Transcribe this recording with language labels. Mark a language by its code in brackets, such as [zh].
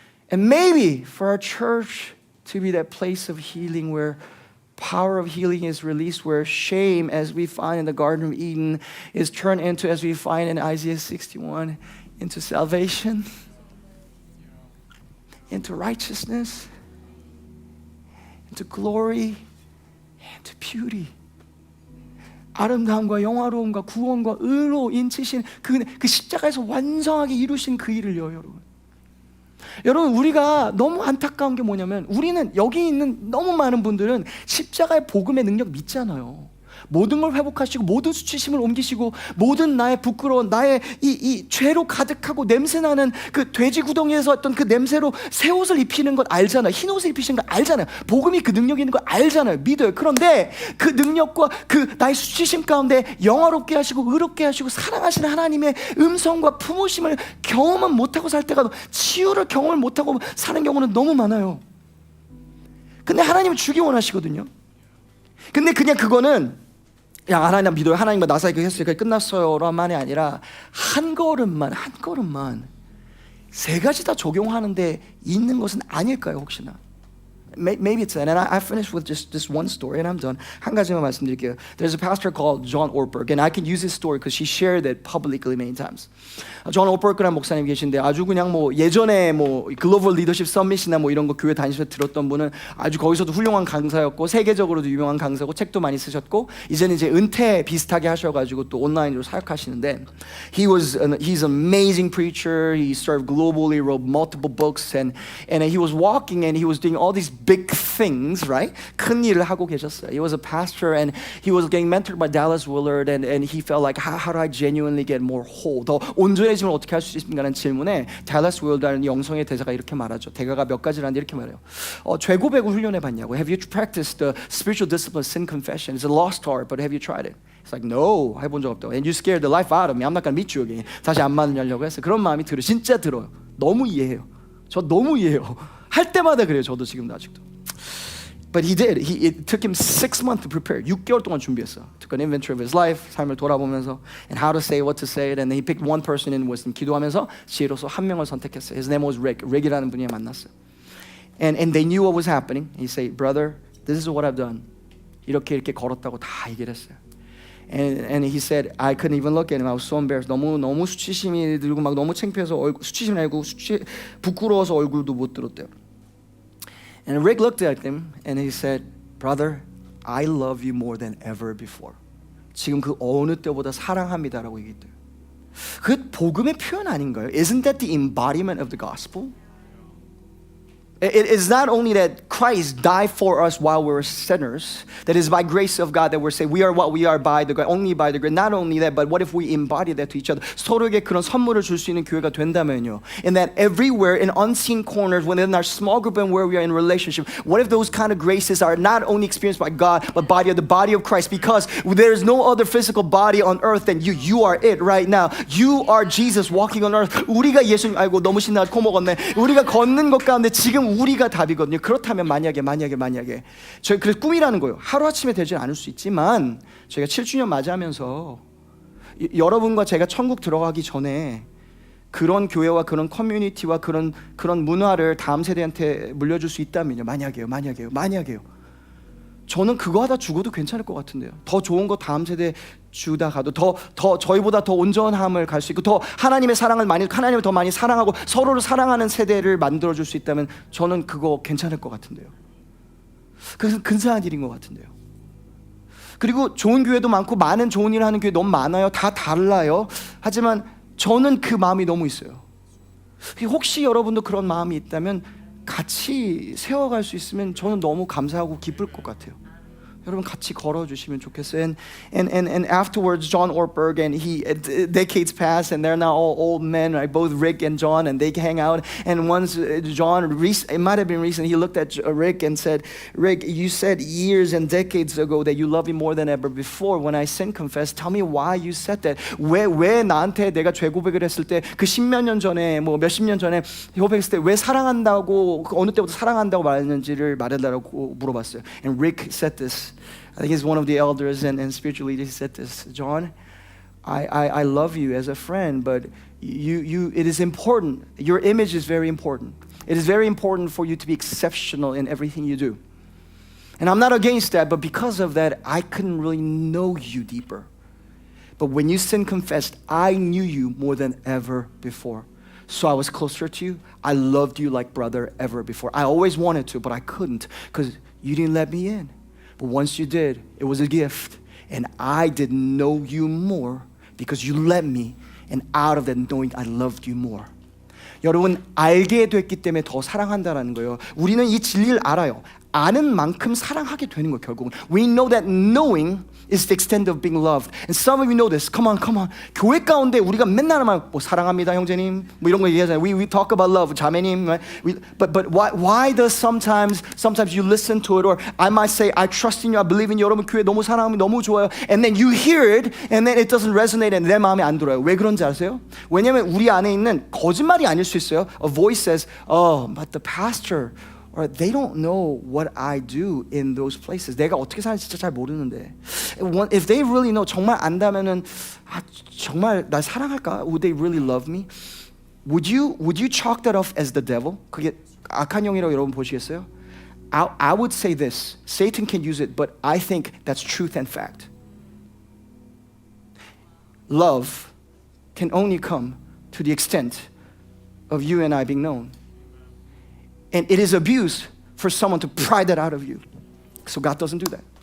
[en] And maybe for our church to be that place of healing where power of healing is released, where shame, as we find in the Garden of Eden, is turned into, as we find in Isaiah 61, into salvation, into righteousness, into glory, into beauty. [ko] 아름다움과 영화로움과 구원과 의로 인치신 그 십자가에서 완성하게 이루신 그 일을요, 여러분. 여러분, 우리가 너무 안타까운 게 뭐냐면 우리는 여기 있는 너무 많은 분들은 십자가의 복음의 능력 믿잖아요. 모든 걸 회복하시고 모든 수치심을 옮기시고 모든 나의 부끄러운 나의 이 죄로 가득하고 냄새나는 그 돼지 구덩이에서 어떤 그 냄새로 새 옷을 입히는 것 알잖아요. 흰 옷을 입히시는 거 알잖아요. 복음이 그 능력이 있는 거 알잖아요. 믿어요. 그런데 그 능력과 그 나의 수치심 가운데 영화롭게 하시고 의롭게 하시고 사랑하시는 하나님의 음성과 품으심을 경험은 못하고 살 때가 치유를 경험을 못하고 사는 경우는 너무 많아요. 근데 하나님은 주기 원하시거든요. 근데 그냥 그거는 야 하나님 믿어요. 하나님과 나 사이 했으니까 끝났어요라는 말이 아니라 한 걸음만 세 가지 다 적용하는데 있는 것은 아닐까요 혹시나? [en] Maybe it's that. And I finish with just this one story and I'm done. [ko] 한 가지만 말씀드릴게요. [en] There's a pastor called John Ortberg and I can use his story because he shared it publicly many times. [ko] 존 오버버그라는 목사님 계신데 아주 그냥 예전에 글로벌 리더십 서밋이나 이런 거 교회 다니셔서 들었던 분은 아주 거기서도 훌륭한 강사였고 세계적으로도 유명한 강사고 책도 많이 쓰셨고 이제는 이제 은퇴 비슷하게 하셔가지고 또 온라인으로 사역하시는데 [en] he's an amazing preacher. He served globally, wrote multiple books and he was walking and he was doing all these big things, right? [ko] 큰 일을 하고 계셨어요. [en] He was a pastor and he was getting mentored by Dallas Willard and he felt like how do I genuinely get more whole? [ko] 더 온전해짐을 어떻게 할 수 있습니까라는 질문에 Dallas Willard라는 영성의 대사가 이렇게 말하죠. 대가가 몇 가지라는데 이렇게 말해요. 죄고백을 훈련해 봤냐고. [en] Have you practiced the spiritual discipline sin confession? It's a lost art, but have you tried it? It's like no, [ko] 해본 적 없다고. [en] And you scared the life out of me. I'm not gonna meet you again. [ko] 다시 안 만나려고 했어요. 그런 마음이 들어요. 진짜 들어요. 너무 이해해요. 저 너무 이해해요. 할 때마다 그래요. 저도 지금도 아직도. [en] But he did. It took him 6 months to prepare. [ko] 6개월 동안 준비했어. [en] Took an inventory of his life, [ko] 삶을 돌아보면서 [en] and how to say what to say it. And then he picked one person in wisdom. [ko] 기도하면서 지혜로서 한 명을 선택했어요. [en] His name was Rick. [ko] Rick이라는 분이 만났어요. [en] And they knew what was happening. He said, brother, this is what I've done. [ko] 이렇게 걸었다고 다 얘기를 했어요. [en] And he said, I couldn't even look at him. I was so embarrassed. [ko] 너무 수치심이 들고 막 너무 창피해서 수치심이 아니고 부끄러워서 얼굴도 못 들었대요. [en] And Rick looked at him and he said, brother, I love you more than ever before. [ko] 지금 그 어느 때보다 사랑합니다라고 얘기했대요. 그 복음의 표현 아닌가요? [en] Isn't that the embodiment of the gospel? It is not only that Christ died for us while we were sinners, that is by grace of God that we're saved. We are what we are by the grace, only by the grace. Not only that, but what if we embody that to each other? [ko] 서로에게 그런 선물을 줄 수 있는 교회가 된다면요. [en] And that everywhere in unseen corners, within our small group and where we are in relationship, what if those kind of graces are not only experienced by God, but by the body of Christ? Because there is no other physical body on earth than you. You are it right now. You are Jesus walking on earth. [ko] 우리가 예수님, 아이고 너무 신나 코 먹었네. 우리가 걷는 것 가운데 지금 우리가 답이거든요. 그렇다면 만약에 저희 그래서 꿈이라는 거예요. 하루아침에 되지 않을 수 있지만 저희가 7주년 맞이하면서 여러분과 제가 천국 들어가기 전에 그런 교회와 그런 커뮤니티와 그런 문화를 다음 세대한테 물려줄 수 있다면요. 만약에요. 저는 그거 하다 죽어도 괜찮을 것 같은데요. 더 좋은 거 다음 세대 주다 가도 더 저희보다 더 온전함을 갈 수 있고 더 하나님의 사랑을 하나님을 더 많이 사랑하고 서로를 사랑하는 세대를 만들어줄 수 있다면 저는 그거 괜찮을 것 같은데요. 그래서 근사한 일인 것 같은데요. 그리고 좋은 교회도 많고 많은 좋은 일을 하는 교회 너무 많아요. 다 달라요. 하지만 저는 그 마음이 너무 있어요. 혹시 여러분도 그런 마음이 있다면 같이 세워갈 수 있으면 저는 너무 감사하고 기쁠 것 같아요. 여러분 같이 걸어주시면 좋겠어요. [en] And afterwards, John Ortberg and he, decades passed, and they're now all old men, right? Both Rick and John, and they hang out. And once John, it might have been recent, he looked at Rick and said, "Rick, you said years and decades ago that you love me more than ever before. When I sin confess, tell me why you said that. [ko] 왜 나한테 내가 죄 고백을 했을 때 그 십몇 년 전에 뭐 몇십 년 전에 고백했을 때 왜 사랑한다고 어느 때부터 사랑한다고 말했는지를 말해달라고 물어봤어요. [en] And Rick said this. I think he's one of the elders and spiritual leaders. He said this, John, I love you as a friend, but it is important. Your image is very important. It is very important for you to be exceptional in everything you do. And I'm not against that, but because of that, I couldn't really know you deeper. But when you sin confessed, I knew you more than ever before. So I was closer to you. I loved you like brother ever before. I always wanted to, but I couldn't because you didn't let me in. But once you did, it was a gift. And I did know you more because you let me. And out of that knowing, I loved you more. [ko] 여러분, 알게 됐기 때문에 더 사랑한다라는 거예요. 우리는 이 진리를 알아요. 아는 만큼 사랑하게 되는 거예요, 결국은. [en] We know that knowing is the extent of being loved. And some of you know this. Come on. [ko] 교회 가운데 우리가 맨날 뭐 사랑합니다, 형제님. 뭐 이런 거 얘기하잖아요. [en] We talk about love, [ko] 자매님. [en] Right? But why does sometimes you listen to it, or I might say, I trust in you, I believe in you. [ko] 여러분 교회 너무 사랑하면 너무 좋아요. [en] And then you hear it, and then it doesn't resonate, and [ko] 내 마음에 안 들어요. 왜 그런지 아세요? 왜냐면 우리 안에 있는 거짓말이 아닐 수 있어요. [en] A voice says, oh, but the pastor, or they don't know what I do in those places. [ko] 내가 어떻게 사는지 진짜 잘 모르는데. [en] If they really know, [ko] 정말 안다면은 정말 날 사랑할까? [en] Would they really love me? Would you chalk that off as the devil? [ko] 그게 악한 영이라고 여러분 보시겠어요? [en] I would say this. Satan can use it, but I think that's truth and fact. Love can only come to the extent of you and I being known. And it is abuse for someone to pry that out of you. So God doesn't do that.